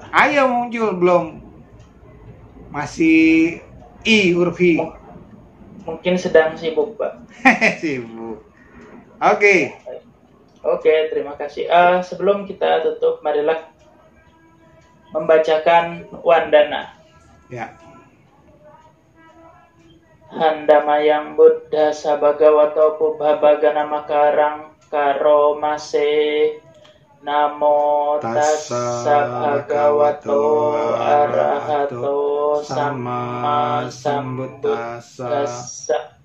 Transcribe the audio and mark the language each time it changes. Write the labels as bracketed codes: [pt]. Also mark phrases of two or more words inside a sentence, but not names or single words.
[id] Ayo muncul, belum. Masih huruf I. Mungkin sedang sibuk, Pak. Sibuk. Oke, terima kasih. Sebelum kita tutup, marilah membacakan Wandana. Ya. [pi] Handamayang Buddha Sabhagavato Pubbhagana Makarang Karo Mase Namo Tassa Bhagavato Arahato Samma Sambuddhassa.